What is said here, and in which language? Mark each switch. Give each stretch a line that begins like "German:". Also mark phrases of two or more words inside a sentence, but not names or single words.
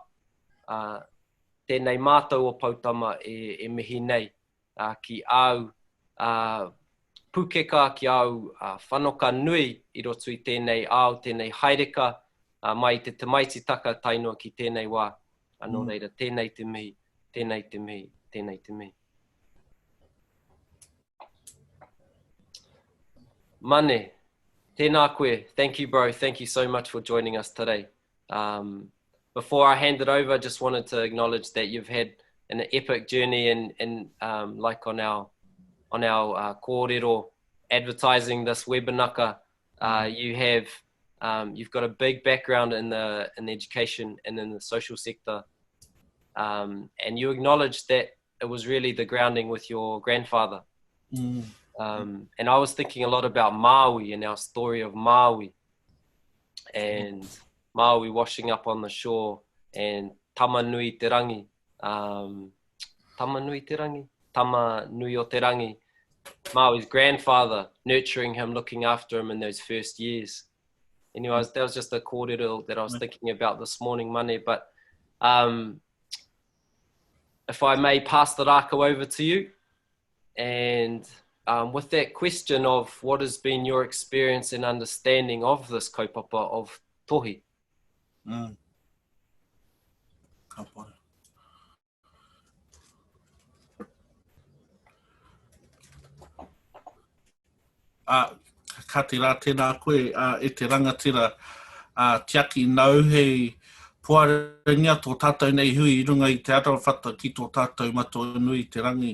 Māori: Tēnei mātou o Pautama e mihi nei ki au pukeka, ki au whanoka nui I roto I tēnei ao, tēnei haereka, mai te tamaiti taka tainua ki tēnei wā. Anō reira, tēnei te mihi, tēnei te mihi, tēnei te mihi. Mane, tēnā koe.
English: Thank you, bro. Thank you so much for joining us today. Before I hand it over, I just wanted to acknowledge that you've had an epic journey in like on our kōrero advertising this webinaka. You've got a big background in the education and in the social sector, and you acknowledge that it was really the grounding with your grandfather. And I was thinking a lot about Maui and our story of Maui, and Maui washing up on the shore, and
Māori: tama nui te rangi, tama nui o te rangi,
English: Maui's grandfather nurturing him, looking after him in those first years. Anyways, that was just a kōrero that I was thinking about this morning, Mane. But if I may pass the rākau over to you, and with that question of what has been your experience and understanding of this kaupapa of tohi?
Māori: Ka te rā tēnā koe e te rangatira Tiaki nau hei puaringia tō tātou nei hui I runga I te arawhata ki tō tātou mato nui te rangi.